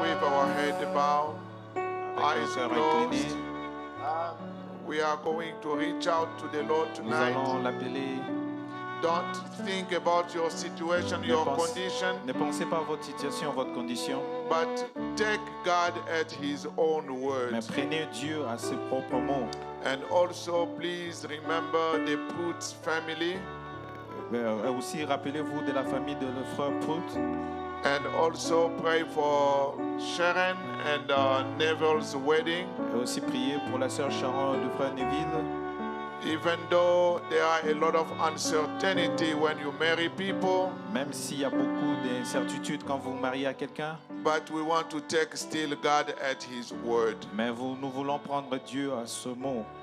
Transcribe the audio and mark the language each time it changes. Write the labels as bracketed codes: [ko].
[en] With our head bowed, eyes [fr] Cœur [en] closed, [fr] incliné, [en] we are going to reach out to the Lord [fr] nous allons [en] tonight. [fr] l'appeler. [en] Don't think about your situation, [fr] Ne [en] your [fr] pense- [en] condition, [fr] Ne pensez pas à votre situation, votre condition, [en] but take God at His own [fr] mais [en] word. [fr] prenez Dieu à ses propres mots. [en] And also, please remember the Putz family, [fr] Aussi, rappelez-vous de la famille de le frère Prout. [en] and also pray for Sharon and Neville's wedding. [fr] Et aussi prier pour la sœur Sharon et le frère Neville. [en] Even though there are a lot of uncertainty when you marry people, [fr] Même s'il y a beaucoup d'incertitudes quand vous mariez à quelqu'un, [en] but we want to take still God at His word. [fr] mais nous voulons prendre Dieu à ce mot.